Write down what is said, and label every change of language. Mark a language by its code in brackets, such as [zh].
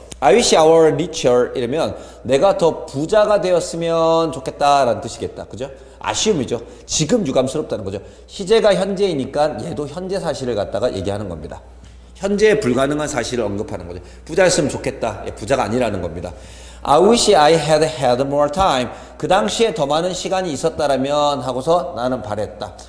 [ko] I wish I were richer 이러면 내가 더 부자가 되었으면 좋겠다라는 뜻이겠다. 그죠? 아쉬움이죠. 지금 유감스럽다는 거죠. 시제가 현재이니까 얘도 현재 사실을 갖다가 얘기하는 겁니다. 현재에 불가능한 사실을 언급하는 거죠. 부자였으면 좋겠다. 예, 부자가 아니라는 겁니다. [en] I wish I had had more time. [ko] 그 당시에 더 많은 시간이 있었다라면 하고서 나는 바랬다.